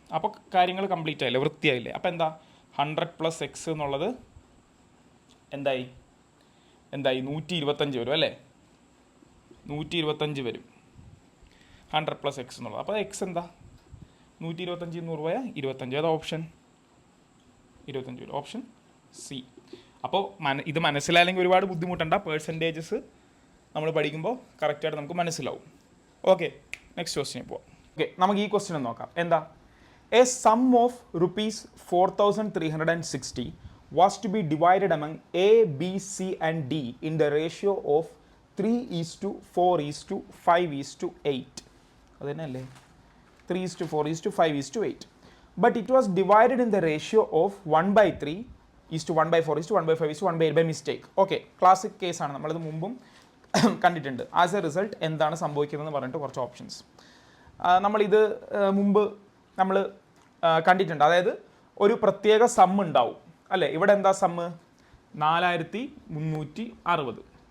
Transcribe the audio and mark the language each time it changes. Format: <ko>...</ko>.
<ml>അപ്പോൾ കാര്യങ്ങൾ കംപ്ലീറ്റ് ആയില്ലേ, വൃത്തിയായില്ലേ. അപ്പോൾ എന്താ 100 + X എന്നുള്ളത് എന്തായി 125 വരും അല്ലേ, 125 വരും 100 + X എന്നുള്ളത്. അപ്പോൾ X എന്താ 125 100 പോയാൽ 25, ഏതാ ഓപ്ഷൻ 25 വരും, ഓപ്ഷൻ സി. അപ്പോൾ ഇത് മനസ്സിലായില്ലെങ്കിൽ ഒരുപാട് ബുദ്ധിമുട്ടണ്ട, പേഴ്സൻറ്റേജസ് നമ്മൾ പഠിക്കുമ്പോൾ കറക്റ്റായിട്ട് നമുക്ക് മനസ്സിലാവും. ഓക്കെ, നെക്സ്റ്റ് ക്വസ്റ്റ്യൻ പോവാം. ഓക്കെ, നമുക്ക് ഈ ക്വസ്റ്റ്യൻ നോക്കാം. എന്താ,</ml> <en>A sum of ₹4,360 was to be divided among A, B, C and D in the ratio of 3:4:5:8.</en> <ml>അത് തന്നെയല്ലേ,</ml> <en>3:4:5:8. But it was divided in the ratio of 1/3:1/4:1/5:1/8 by mistake.</en> <ml>Okay, classic കേസാണ്, നമ്മളിത് മുമ്പും കണ്ടിട്ടുണ്ട്.</ml> <en>as a result</en> <ml>എന്താണ് സംഭവിക്കുന്നതെന്ന് പറഞ്ഞിട്ട് കുറച്ച് ഓപ്ഷൻസ് നമ്മളിത് മുമ്പ് നമ്മൾ കണ്ടിട്ടുണ്ട്. അതായത് ഒരു പ്രത്യേക സം ഉണ്ടാവും അല്ലേ, ഇവിടെ എന്താ സമ്മ് 4360.</ml>